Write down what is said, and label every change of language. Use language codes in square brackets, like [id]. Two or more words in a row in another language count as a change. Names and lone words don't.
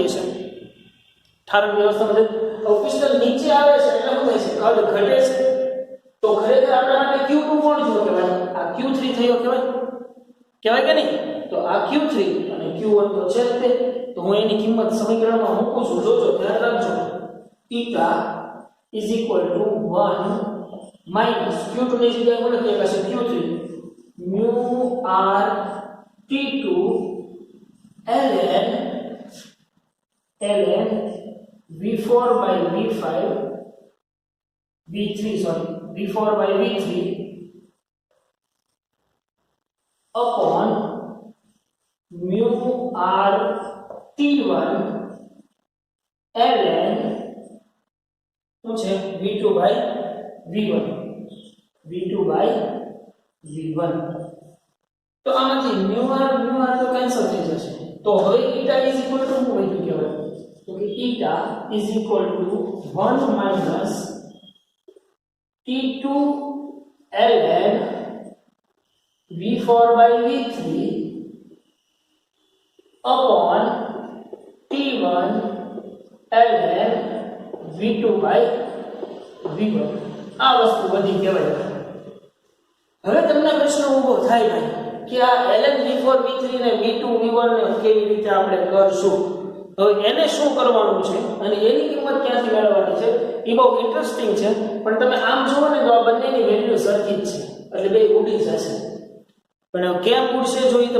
[gu] હશે ઠારણ વ્યવસ્થામાં પિસ્ટન નીચે આવે છે એટલે શું થાય છે કદ ઘટે છે તો ખરેખર આપણા માટે Q2 કોણ થયો કહેવાય આ Q3 થયો કહેવાય કે નહીં તો આ Q3 અને Q1 તો છે જ તે તો હું એની કિંમત સમીકરણમાં મૂકું છું જોજો ધ્યાન રાખજો [en] eta is equal to 1 minus q2 [gu] ની જગ્યાએ હું લખી શકશે q3 મ્યુ r t2 [en] ln v4 by v5 v3 sorry v4 by v3 upon mu r t1 [gu] ln શું છે v2 by v1 તો આમાંથી mu r તો કેન્સલ થઈ જશે તો હવે [en] eta is equal to [gu] શું વધ્યું કહેવાય તો કે [en] eta is equal to 1 minus t2 ln v4 by v3 upon t1 ln v2 by v1 [gu] આ વસ્તુ બધી કહેવાય હવે તમને પ્રશ્ન ઊભો થાય ભાઈ કે આ ln v4 v3 ને v2 v1 ને કેવી રીતે આપણે કરશું હવે એને શું કરવાનું છે અને એની કિંમત ક્યાંથી મેળવવાની છે એ બહુ ઇન્ટરેસ્ટિંગ છે પણ તમે આમ જુઓ ને તો આ બંનેની વેલ્યુ સરખી જ છે એટલે બે ઉડી જશે પણ કેમ ઉડશે જો એ